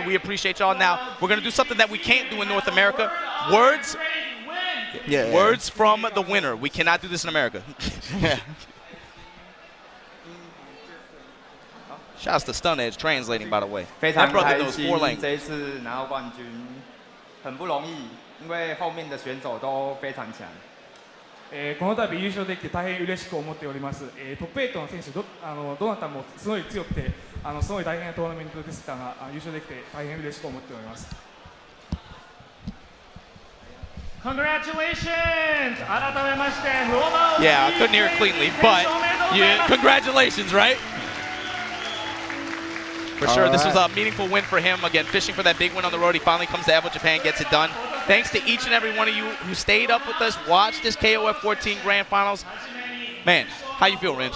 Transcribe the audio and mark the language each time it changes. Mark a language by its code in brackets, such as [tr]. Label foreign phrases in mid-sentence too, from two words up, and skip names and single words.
[en] We appreciate y'all. Now, we're going to do something that we can't do in North America. Words from the winner. We cannot do this in America. Shouts to Stun Edge translating, by the way. That brother knows 4 languages. [zh] 这一次拿到冠军很不容易，因为后面的选手都非常強。 [ja] この度優勝できて大変嬉しく思っております。トップ8の選手どなたもすごい強くて、すごい大変なトーナメントでしたが、優勝できて大変嬉しく思っております。 [en] Congratulations! [ja] 改めまして、 [en] Yeah, I couldn't hear it cleanly, but congratulations, right? For sure, this was a meaningful win for him. Again, fishing for that big win on the road. He finally comes to EVO Japan, gets it done. Thanks to each and every one of you who stayed up with us, watched this KOF 14 Grand Finals. Man, how you feel, Ringe?